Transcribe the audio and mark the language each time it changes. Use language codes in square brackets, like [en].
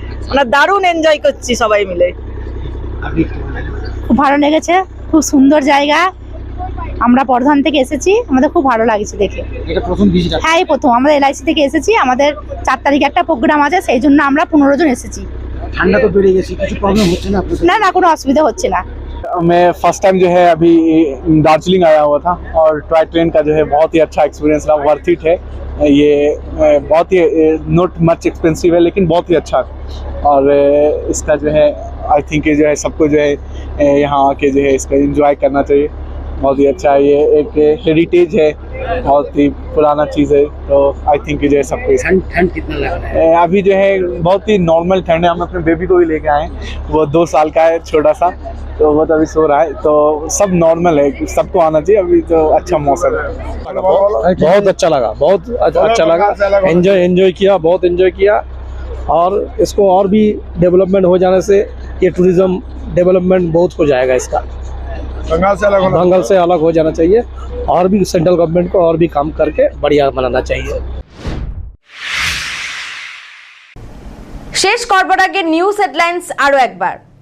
[bn] আমরা দারুণ এনজয় করছি সবাই মিলে। খুব ভালো লেগেছে, খুব সুন্দর জায়গা। আমরা বর্ধমান থেকে এসেছি, আমাদের খুব ভালো লাগছে দেখে। এটা প্রথম ভিজিট? হ্যাঁ, এই প্রথম। আমরা এলআইসি থেকে এসেছি, আমাদের 4 তারিখে একটা প্রোগ্রাম আছে, সেই জন্য আমরা 15 জন এসেছি। ঠান্ডা তো বেড়ে গেছে, কিছু প্রবলেম হচ্ছে না? না না, কোনো অসুবিধা হচ্ছে না। [hi] मैं फर्स्ट टाइम जो है अभी दार्जिलिंग आया हुआ था और टॉय ट्रेन का जो है बहुत ही अच्छा एक्सपीरियंस रहा, [en] worth it [hi] है ये। बहुत ही [en] not much expensive [hi] है लेकिन बहुत ही अच्छा है। और इसका जो है [en] I think [hi] जो है सबको जो है यहाँ आके जो है इसका एंजॉय करना चाहिए। बहुत ही अच्छा है, ये एक हेरिटेज है, बहुत ही पुराना चीज़ है। तो [en] I think [hi] जो है सबको ठंड कितना लग रहा है? अभी जो है बहुत ही नॉर्मल ठंड है। हम अपने बेबी को भी लेके आए हैं, वो 2 साल का है, छोटा सा, तो वो तो अभी सो रहा है। तो सब नॉर्मल है, सबको आना चाहिए। अभी तो अच्छा मौसम है, बहुत अच्छा लगा, बहुत अच्छा लगा। एंजॉय किया, बहुत एंजॉय किया। और इसको और भी डेवलपमेंट हो जाने से ये टूरिज्म डेवलपमेंट बहुत हो जाएगा इसका। दंगल से अलग हो जाना चाहिए और भी सेंट्रल गवर्नमेंट को और भी काम करके बढ़िया बनाना चाहिए। [bn] শেষ করবার আগে নিউজ হেডলাইন্স আরো একবার।